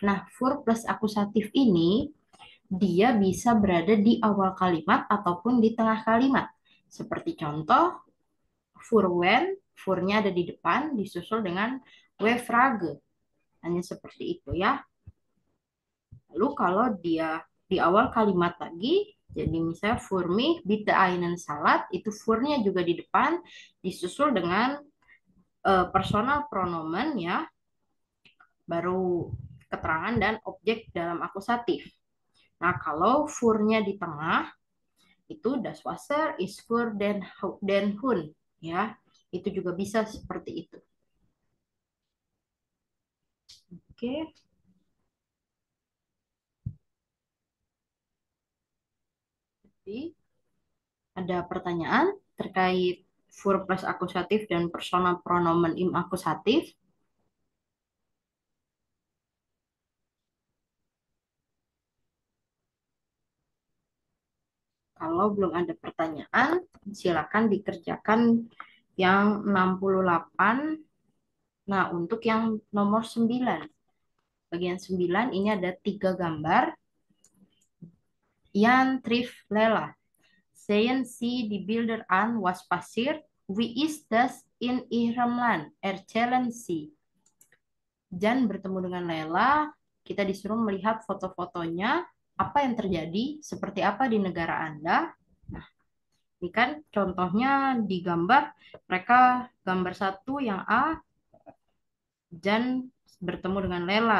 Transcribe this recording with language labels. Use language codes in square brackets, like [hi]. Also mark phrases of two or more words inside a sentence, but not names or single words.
[id] Nah, fur plus akusatif ini dia bisa berada di awal kalimat ataupun di tengah kalimat. Seperti contoh, [de] fur when, [id] furnya ada di depan, disusul dengan [de] we frage. [id] Hanya seperti itu ya. Lalu kalau dia di awal kalimat lagi, jadi misalnya [de] für mich bitte einen Salat, [id] itu furnya juga di depan, disusul dengan [de] personal pronomen [id] ya, baru keterangan dan objek dalam akusatif. Nah, kalau furnya di tengah, itu [de] das Wasser ist für den Hund [id] ya. Itu juga bisa seperti itu. Oke, jadi ada pertanyaan terkait verb plus akusatif dan [de] personal pronomen im akusatif. [id] Kalau belum ada pertanyaan, silakan dikerjakan yang 68. Nah, untuk yang nomor 9. Bagian 9 ini ada 3 gambar. [de] Jan trifft Lela. Sehen Sie die Bilder an, was passiert? Wie ist das in Ihrem Land? Erzählen Sie. [id] Jan bertemu dengan Lela, kita disuruh melihat foto-fotonya, apa yang terjadi, seperti apa di negara Anda. Nah, ini kan contohnya di gambar, mereka gambar satu yang A, Jan bertemu dengan Lela.